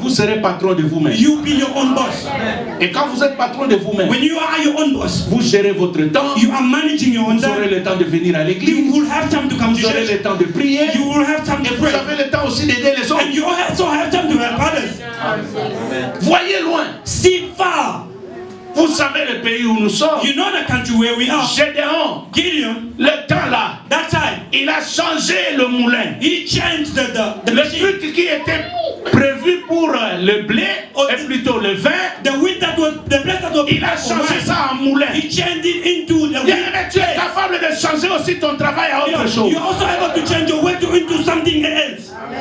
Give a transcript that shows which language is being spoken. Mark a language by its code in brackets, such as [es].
[fr] Vous serez patron de vous-même. [en] You be your own boss. [fr] Et quand vous êtes patron de vous-même, [en] when you are your own boss, [fr] vous gérez votre temps. [en] You are managing your own time. [fr] Vous aurez le temps de venir à l'église. [en] You will have time to come to church. [fr] Vous aurez le temps de prier. [en] You will have time to pray. [fr] Vous avez le temps aussi d'aider les autres. [en] And you also have time to help others. [fr] Voyez loin. [en] See far. [fr] Vous savez le pays où nous sommes. [en] You know the country where we are. [fr] Gédéon, [en] Gideon, [fr] le temps là, [en] that time, [fr] il a changé le moulin. [en] he changed the [fr] Le [en] machine. [fr] truc qui était prévu pour le blé, et plutôt le vin, [en] The wheat that was, the place that was [fr] il a changé ça en moulin. [en] he changed it into the [fr] Bien, [en] wheat. [fr] mais tu es capable de changer aussi ton travail à autre chose. [en] You're also able to change your way into something else.